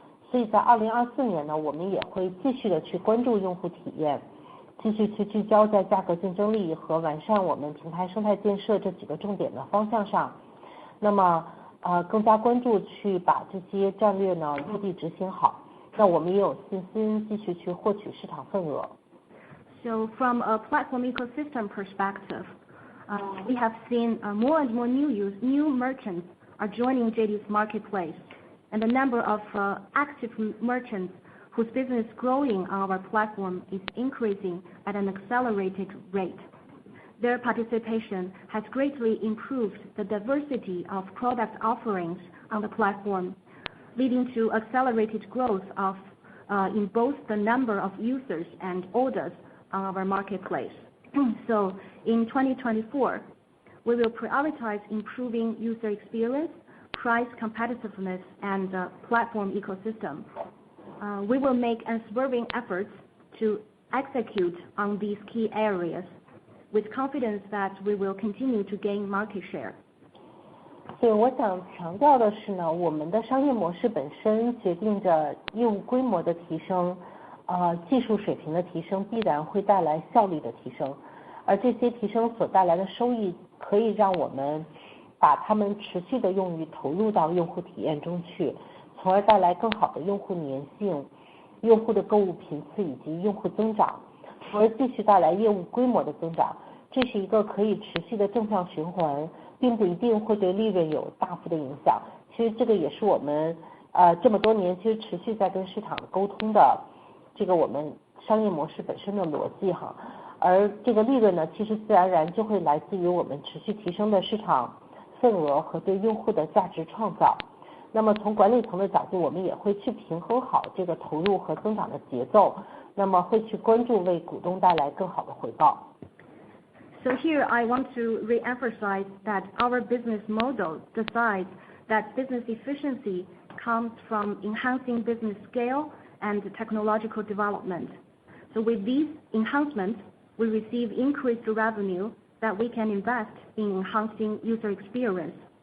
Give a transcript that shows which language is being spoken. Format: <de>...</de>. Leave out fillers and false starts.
<zh>所以在2024年呢，我们也会继续的去关注用户体验，继续去聚焦在价格竞争力和完善我们平台生态建设这几个重点的方向上。那么更加关注去把这些战略呢落地执行好。那我们也有信心继续去获取市场份额。</zh> <en>So from a platform ecosystem perspective, we have seen more and more new merchants are joining JD's marketplace, and the number of active merchants whose business growing on our platform is increasing at an accelerated rate. Their participation has greatly improved the diversity of product offerings on the platform, leading to accelerated growth of in both the number of users and orders on our marketplace. So in 2024, we will prioritize improving user experience, price competitiveness, and platform ecosystem. We will make unswerving efforts to execute on these key areas, with confidence that we will continue to gain market share.</en> <zh>所以我想强调的是呢，我们的商业模式本身决定着业务规模的提升，技术水平的提升必然会带来效率的提升，而这些提升所带来的收益可以让我们把它们持续的用于投入到用户体验中去，从而带来更好的用户粘性、用户的购物频次以及用户增长，从而继续带来业务规模的增长。这是一个可以持续的正向循环，并不一定会对利润有大幅的影响。其实这个也是我们这么多年其实持续在跟市场沟通的这个我们商业模式本身的逻辑哈。而这个利润呢，其实自然而然就会来自于我们持续提升的市场份额和对用户的价值创造。那么从管理层的角度，我们也会去平衡好这个投入和增长的节奏，那么会去关注为股东带来更好的回报。</zh> <en>So here I want to re-emphasize that our business model decides that business efficiency comes from enhancing business scale and technological development. So with these enhancements, we receive increased revenue that we can invest in enhancing user experience.</en>